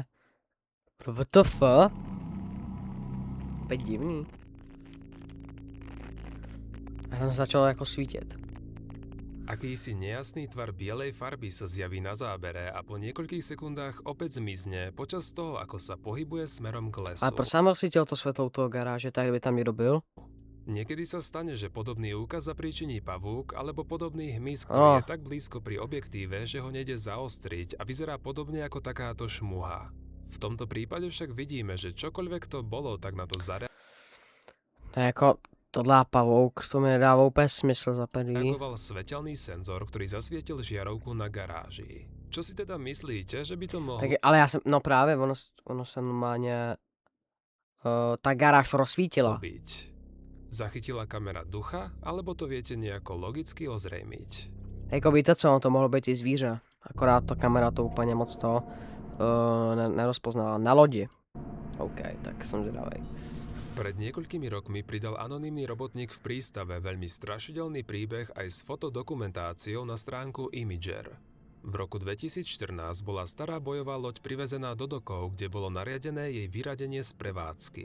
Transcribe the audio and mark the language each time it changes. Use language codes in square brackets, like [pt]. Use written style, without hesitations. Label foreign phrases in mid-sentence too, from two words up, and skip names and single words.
[cs] WTF? Opět divný. A tam začalo jako svítit. [sk] Akýsi nejasný tvar bielej farby sa zjaví na zábere a po niekoľkých sekundách opäť zmizne počas toho, ako sa pohybuje smerom k lesu. [cs] Ale proč sám rozsvítil to světlo u toho garáže, tak kdyby tam někdo byl? [sk] Niekedy sa stane, že podobný úkaz zapríčiní pavúk alebo podobný hmyz, ktorý je tak blízko pri objektíve, že ho nejde zaostriť a vyzerá podobne ako takáto šmuha. V tomto prípade však vidíme, že čokoľvek to bolo, tak na to [cs] To je jako, tohle pavouk, to mi nedává úplně smysl za prvý. [sk] zareagoval svetelný senzor, ktorý zasvietil žiarovku na garáži. Čo si teda myslíte, že by to mohlo [cs] Tak, ale já jsem, no právě, ono se normálně, ta garáž rozsvítila. [sk] byť? Zachytila kamera ducha, alebo to viete nejako logicky ozrejmiť? [cs] Jako víte co, ono to mohlo být i zvíře. Akorát ta kamera to úplně moc to nerozpoznala. Na lodi. OK, tak jsem zvědavej. [sk] Pred niekoľkými rokmi pridal anonymný robotník v prístave veľmi strašidelný príbeh aj s fotodokumentáciou na stránku Imager. V roku 2014 bola stará bojová loď privezená do dokov, kde bolo nariadené jej vyradenie z prevádzky.